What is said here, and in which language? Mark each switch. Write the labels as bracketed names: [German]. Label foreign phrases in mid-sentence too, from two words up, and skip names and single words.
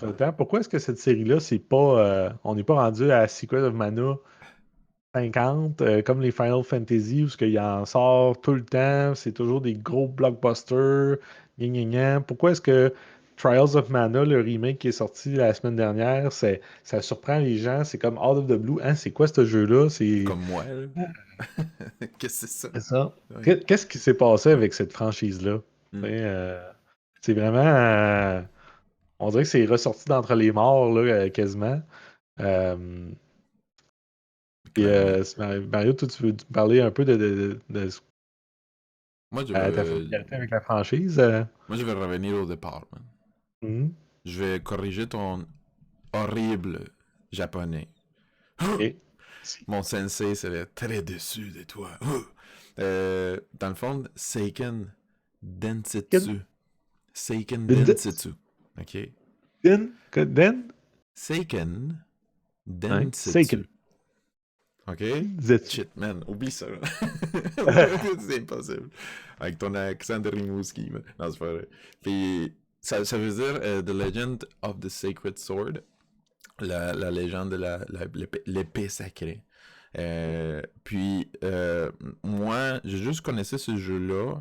[French] Entre-temps, pourquoi est-ce que cette série-là, on n'est pas rendu à Secret of Mana 50, comme les Final Fantasy, où il en sort tout le temps, c'est toujours des gros blockbusters, gna gna gna. Pourquoi est-ce que Trials of Mana, le remake qui est sorti la semaine dernière, ça surprend les gens, c'est comme [English] out of the blue, [French] hein, c'est quoi ce jeu-là? Comme moi, là. Qu'est-ce que c'est ça? C'est ça. Ouais. Qu'est-ce qui s'est passé avec cette franchise-là? Tu Hmm. sais, c'est vraiment, on dirait que c'est ressorti d'entre les morts, là, quasiment. Euh, et Clairement. Mario, toi, tu veux parler un peu de Moi, je ta vais, familiarité avec la franchise? moi, je vais revenir au départ, man. Mhm. Je vais corriger ton horrible japonais. Et si. Mon sensei serait très déçu de toi. Dans le fond, Seiken Ken? Densetsu. Seiken Den? Densetsu. OK? Den? Seiken Ouais. Seiken. Densetsu. OK? Zetsu. [English] Shit, man, [French] oublie ça. C'est impossible. Avec ton accent de Rimouski. Man. Non, c'est pas vrai. Puis, ça veut dire The Legend of the Sacred Sword. La légende de l'épée sacrée. Puis, moi, je juste connaissais ce jeu-là.